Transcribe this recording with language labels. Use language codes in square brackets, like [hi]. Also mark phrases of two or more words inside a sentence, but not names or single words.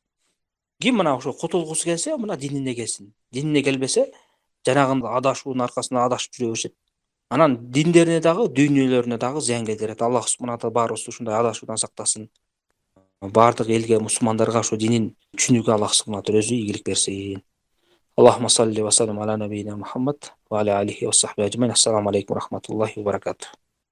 [ky] Ким мына ошо кутулгусу келсе, мына динине келсин. Динине келбесе, жанагындай адашуунун аркасында адашып жүрө беришет. Анан диндерине дагы, дүйнөлөрүнө дагы зыян келтирет. [ar] الله سبحانه وتعالى [ky] баарыбызды ушундай адашуудан сактасын. Бардык элге, мусулмандарга ошо динин түшүнүүгө [ar] الله سبحانه وتعالى [ky] өзү ийгилик берсин. [ar] اللهم صل وسلم على نبينا محمد وعلى آله وصحبه أجمعين. السلام عليكم ورحمة الله وبركاته.